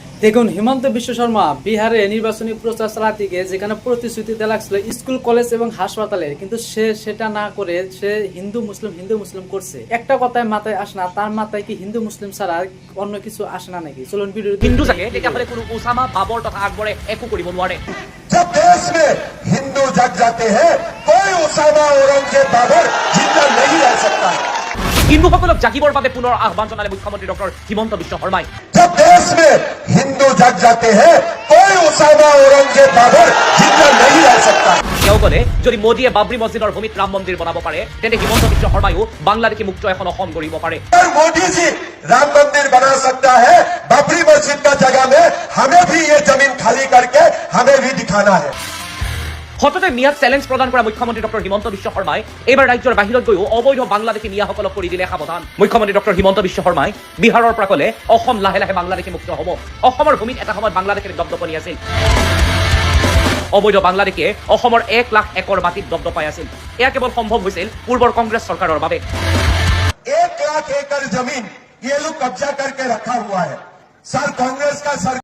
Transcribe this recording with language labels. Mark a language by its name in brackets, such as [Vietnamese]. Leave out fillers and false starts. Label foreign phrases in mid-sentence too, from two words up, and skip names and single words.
[Bangla] দেখুন, হিমন্ত বিশ্ব শর্মা বিহারে নির্বাচনী প্রচার চালাতে গিয়ে যেখানে প্রতিশ্রুতি দেওয়া লাগছিল স্কুল কলেজ এবং হাসপাতালে, কিন্তু সে সেটা না করে সে হিন্দু মুসলিম করছে। একটা কথায় মাথায় আসে না, তার মাথায় কি হিন্দু মুসলিম ছাড়া অন্য কিছু আসে না নাকি? চলুন ভিডিও। [Assamese] হিন্দু থাকে তেতিয়াহ'লে কোনো ওসামা বাবৰ তথা আকবৰে একো কৰিব নোৱাৰে। [Hindi] जब देश में हिंदू जग जाते हैं कोई ओसामा औरंगजेब बाबर जिंदा नहीं रह सकता। [Assamese] হিন্দুসকলক জাগিবৰ বাবে পুনৰ আহ্বান জনালে মুখ্যমন্ত্ৰী ডক্টৰ হিমন্ত বিশ্ব শৰ্মাই। [Hindi] जब देश में हिंदू जग जाते हैं कोई ओसामा औरंगजेब बाबर जिंदा नहीं रह सकता। [Assamese] তেওঁ ক'লে যদি মোদীয়ে বাবৰি মছজিদৰ ভূমিত ৰাম মন্দিৰ বনাব পাৰে তেন্তে হিমন্ত বিশ্ব শৰ্মায়ো বাংলাদেশী মুক্ত এখন অসম গঢ়িব পাৰে। [Hindi] अगर मोदी जी राम मंदिर बना सकता है बाबरी मस्जिद का जगह में, हमें भी ये जमीन खाली करके हमें भी दिखाना है। [Assamese] সততে মিয়াক চেলেঞ্জ প্ৰদান কৰা মুখ্যমন্ত্ৰী ডক্টৰ হিমন্ত বিশ্ব শৰ্মাই এইবাৰ ৰাজ্যৰ বাহিৰত গৈও অবৈধ বাংলাদেশী মিয়াসকলক কৰি দিলে সাৱধান। মুখ্যমন্ত্ৰী ডক্টৰ হিমন্ত বিশ্ব শৰ্মাই বিহাৰৰ পৰা ক'লে অসম লাহে লাহে বাংলাদেশী মুক্ত হ'ব। অসমৰ ভূমিত এটা সময়ত বাংলাদেশীৰ দপদপনি আছিল। অবৈধ বাংলাদেশীয়ে অসমৰ 1 লাখ একৰ মাটিত দপদপাই আছিল। এয়া কেৱল সম্ভৱ হৈছিল পূৰ্বৰ কংগ্ৰেছ চৰকাৰৰ বাবে। [Hindi] 1 लाख एकड़ जमीन ये लोग कब्जा करके रखा हुआ है। सर कांग्रेस का